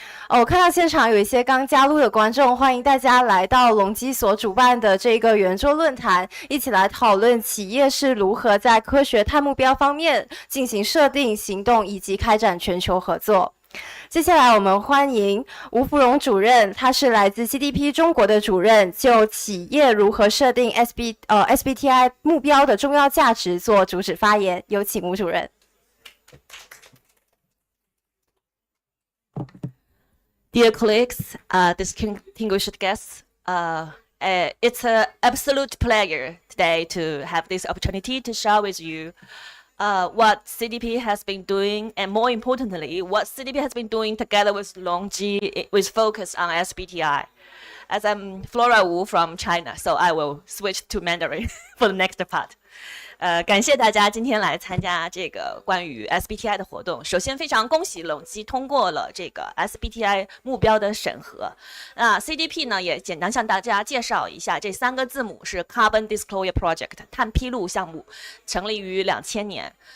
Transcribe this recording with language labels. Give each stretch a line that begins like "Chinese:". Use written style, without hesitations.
Chinese: 我看到现场有一些刚加入的观众，欢迎大家来到LONGi所主办的这个圆桌论坛，一起来讨论企业是如何在科学碳目标方面进行设定、行动以及开展全球合作。接下来我们欢迎吴福荣主任，他是来自 CDP 中国的主任，就企业如何设定 SBTi 目标的重要价值做主旨发言，有请吴主任。
English: Dear colleagues, distinguished guests, it's an absolute pleasure today to have this opportunity to share with you what CDP has been doing, and more importantly, what CDP has been doing together with LONGi with focus on SBTi. As I'm Flora Wu from China, so I will switch to Mandarin for the next part.
Chinese: 感谢大家今天来参加这个关于 SBTi 的活动。首先非常恭喜LONGi通过了这个 SBTi 目标的审核。那 CDP 呢也简单向大家介绍一下，这3个字母是 Carbon Disclosure Project 碳披露项目，成立于2000年。